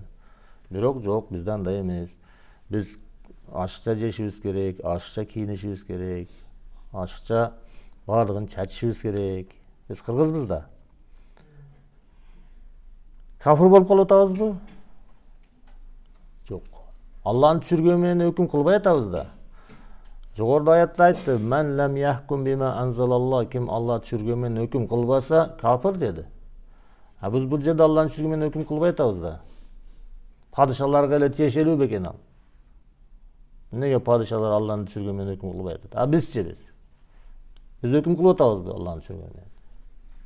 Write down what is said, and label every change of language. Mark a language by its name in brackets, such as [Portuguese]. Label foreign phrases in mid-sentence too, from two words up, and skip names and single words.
[Kyrgyz] Бирок жок, бизде андай эмес. Биз ашыкча жешибиз керек, ашыкча кийинишибиз керек, ашыкча баардыгын чачышыбыз керек. Биз кыргызбыз да. Кафыр болуп калып атабызбы? Жок. Алланын түшүргөнү менен өкүм кылбай атабыз да. Жогоруда аятта айтты: [Arabic] "من لم يحكم بما أنزل الله", [Kyrgyz] ким Алла түшүргөнү менен өкүм кылбаса, кафыр деди. Биз бул жерде Алланын түшүргөнү менен өкүм кылбай атабыз да. Падышаларга эле тиешелүү бекен ал. Эмнеге падышалар Алланын түшүргөнү менен өкүм кылбай атат? Бизчи биз өкүм кылып атабызбы Алланын түшүргөнү менен?